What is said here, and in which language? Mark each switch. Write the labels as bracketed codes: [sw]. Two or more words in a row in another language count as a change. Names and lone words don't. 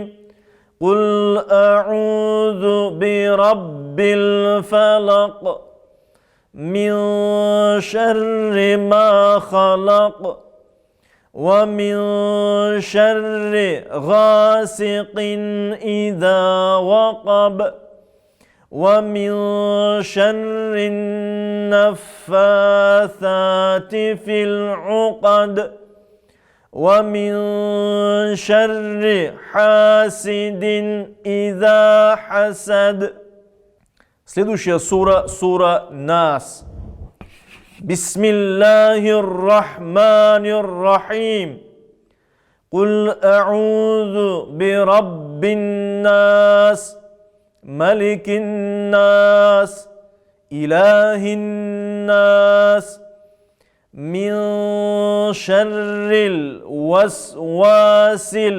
[ar] قل أعوذ برب الفلق من شر ما خلق ومن شر غاسق إذا وقب ومن شر النفاثات في العقد ومن شر حاسد إذا حسد. [ru] Следующая сура Нас. [ar] بسم الله الرحمن الرحيم. قل أعوذ برب الناس ملك الناس إله الناس من شر الوسواس